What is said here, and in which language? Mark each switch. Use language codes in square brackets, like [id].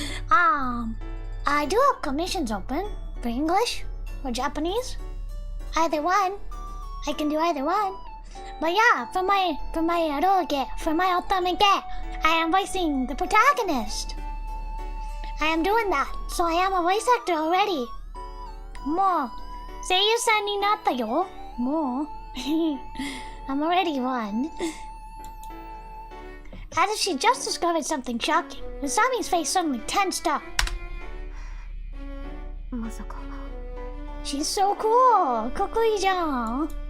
[en] I do have commissions open for English or Japanese. Either one. I can do either one. But yeah, for my eroge, for my otome, I am voicing the protagonist. I am doing that, so I am a voice actor already. [ja] もう声優さんになったよ。 [en] もうI'm already one. As if she just discovered something shocking, Masami's face suddenly tensed up. [ja] まさか。 [en] She's so cool. [ja] かっこいいじゃん。